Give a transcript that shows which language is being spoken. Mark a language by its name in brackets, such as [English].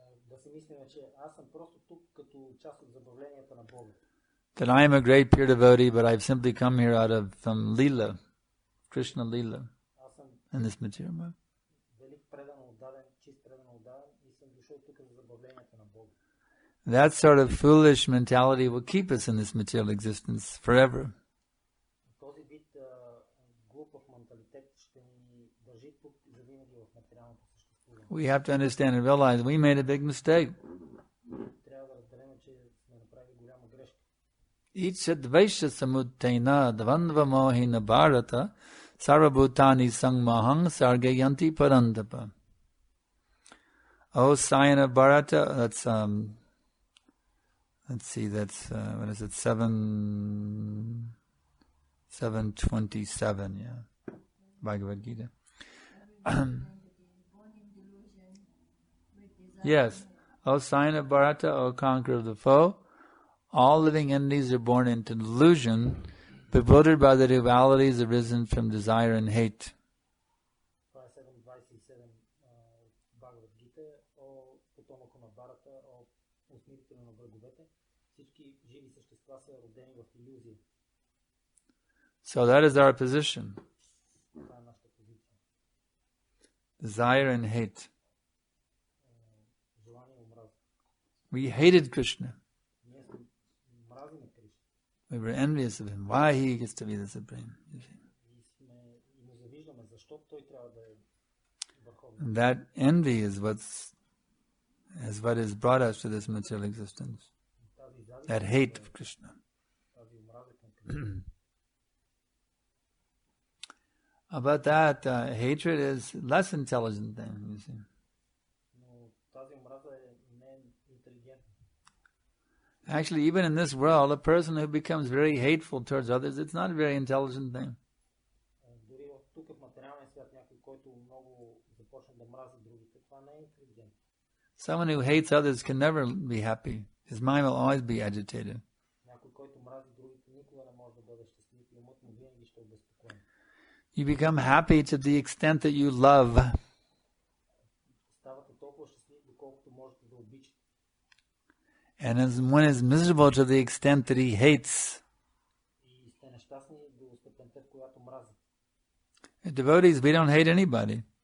[Bulgarian] Да си мислим, че аз съм просто тук като част от забавленията на Бога. [English] That I am a great pure devotee, but I've simply come here out of some Leela, Krishna Leela, in this material world. [Bulgarian] Велик предано отдаден, чист предано отдаден и съм дошъл тук за забавленията на Бога. [English] That sort of foolish mentality will keep us in this material existence forever. [Bulgarian] Този вид глупав менталитет ще ни държи тук завинаги в материалното съществуване. [English] We have to understand and realize we made a big mistake. [Bulgarian] Трябва да разберем, че сме направили голяма грешка. [Sanskrit] Ichadvaisha samudtaina dvanva mohina bharata sarvabhutani sangmahang sargayanti parandapa. [English] Oh, Sayana Bharata, that's, let's see, that's, what is it, 727, yeah, Bhagavad Gita. Yes. O Sayana Bharata, O conqueror of the foe, all living entities are born into delusion, bewildered by the dualities arisen from desire and hate. [Bulgarian] Това е 7.27 Бхагавад Гита. О потомъко на Барата, о усмирителя на враговете, всички живи същества са родени в илюзия. [English] So that is our position. [Bulgarian] Това е нашата позиция. [English] Desire and hate. [Bulgarian] Желание и омраза. [English] We hated Krishna. [Bulgarian] Ние мразим Кришна. [English] We were envious of him. Why he gets to be the supreme. You see. [Bulgarian] И му завиждаме, защо той трябва да е върховен. [English] And that envy is what has brought us to this material existence. That hate of Krishna. [Bulgarian] Тази омраза към Кришна. [English] About that, hatred is less intelligent thing, you see. [Bulgarian] Но тази омраза не е интелигентна. [English] Actually, even in this world, a person who becomes very hateful towards others, it's not a very intelligent thing. [Bulgarian] Дори тук в материалния свят някой, който много започне да мрази другите, това не е интелигентно. [English] Someone who hates others can never be happy. His mind will always be agitated. [Bulgarian] Някой, който мрази другите, никога не може да бъде щастлив и умът му винаги ще е обезпокоен. [English] You become happy to the extent that you love. [Bulgarian] Ставате толкова щастлив, доколкото можете да обичате. [English] And as one is miserable to the extent that he hates. [Bulgarian] И сте нещастни до степента, в която мразите. [English] Devotees, we don't hate anybody.